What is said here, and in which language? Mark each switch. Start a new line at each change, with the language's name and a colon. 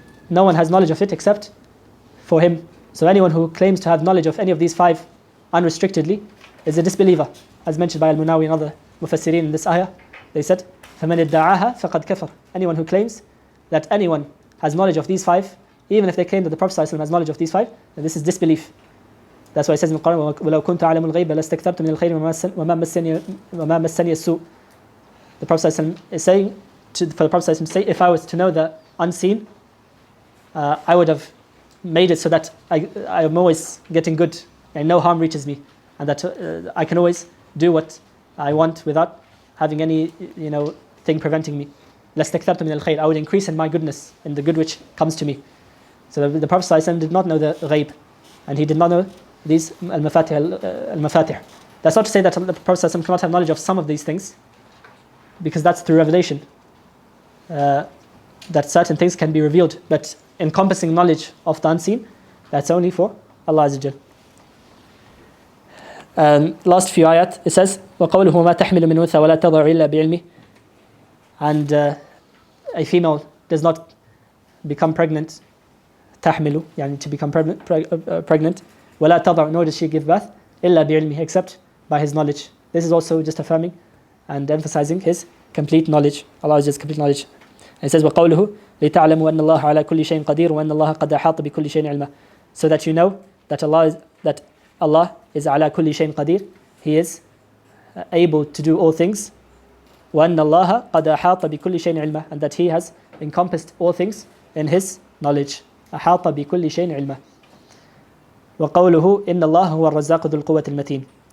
English: No one has knowledge of it except for him. So anyone who claims to have knowledge of any of these 5 unrestrictedly is a disbeliever. As mentioned by Al-Munawi and other Mufassirin in this ayah, they said,
Arabic: فَمَنِ ادَّعَاهَا فَقَدْ كَفَرْ.
English: Anyone who claims that anyone has knowledge of these 5, even if they claim that the Prophet ﷺ has knowledge of these 5, then this is disbelief. That's why it says in the Quran,
Arabic: وَلَوْ كُنْتَ أَعْلَمُ الْغَيْبَ لَاسْتَكْثَرْتُ مِنَ الْخَيْرِ وَمَا مَسَّنِيَ السُّوءُ.
English: The Prophet ﷺ is saying, for the Prophet ﷺ to say, if I was to know the unseen, I would have made it so that I am always getting good and no harm reaches me, and that I can always do what I want without having any thing preventing me.
Arabic: لَاسْتَكْثَرْتُ مِنَ الْخَيْرِ.
English: I would increase in my goodness, in the good which comes to me. So the Prophet ﷺ did not know the Ghayb, and he did not know these al-mafatih. That's not to say that the Prophet ﷺ cannot have knowledge of some of these things, because that's through revelation. That certain things can be revealed, but encompassing knowledge of the unseen, that's only for Allah Azza wa Jal. Last few ayat, it says,
Arabic: وَقَوْلُهُ مَا تَحْمِلُ مِنْ أُنْثَى وَلَا تَضَعُ إِلَّا بِعِلْمِهِ.
English: And a female does not become pregnant,
Arabic: تحمل, يعني
English: to become pregnant,
Arabic: وَلَا تَضَعُ,
English: nor does she give birth,
Arabic: إِلَّا بِعِلْمِهِ,
English: except by His knowledge. This is also just affirming and emphasizing His complete knowledge, Allah's complete knowledge. And it says,
Arabic: وَقَوْلُهُ لِتَعْلَمُوا أَنَّ اللَّهَ عَلَى كُلِّ شَيْءٍ قَدِيرٌ وَأَنَّ اللَّهَ قَدْ أَحَاطَ بِكُلِّ شَيْءٍ عِلْمًا.
English: So that you know that Allah is
Arabic: عَلَى كُلِّ شَيْءٍ قَدِيرٌ.
English: He is able to do all things.
Arabic: وَأَنَّ اللَّهَ قَدْ أَحَاطَ بِكُلِّ شَيْءٍ عِلْمًا.
English: And that He has encompassed all things in His knowledge.
Arabic: أَحَاطَ بِكُلِّ شَيْءٍ عِلْمًا. وَقَوْلُهُ إِنَّ اللَّهَ هُوَ الرَّزَّاقُ ذُو الْقُوَّةِ الْمَتِينُ.